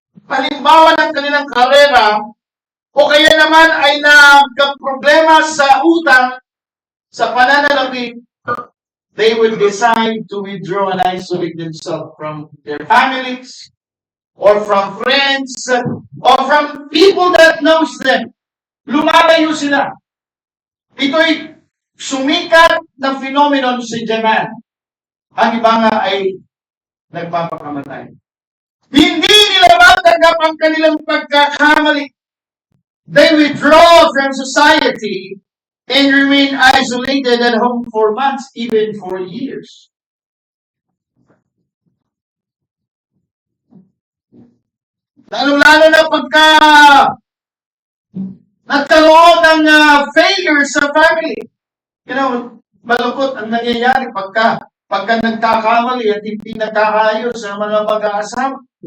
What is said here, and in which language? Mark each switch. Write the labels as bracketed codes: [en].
[tl] halimbawa ng kanilang karera, o kaya naman ay nagka-problema sa utang, sa pananalapi, [en] they will decide to withdraw and isolate themselves from their families, or from friends, or from people that knows them. [tl] Lumalayo sila. Ito'y sumikat na phenomenon sa Japan. Ang iba nga ay nagpapakamatay. Hindi nila matanggap ang kanilang pagkakamali. [en] They withdraw from society and remain isolated at home for months, even for years. [tl] Lalo-lalo na pagka nagkaroon ng failure sa family. [en] You know, [tl] malungkot ang nangyayari pagka nagkakamali at hindi nagkakaayos sa mga mag-aasawa.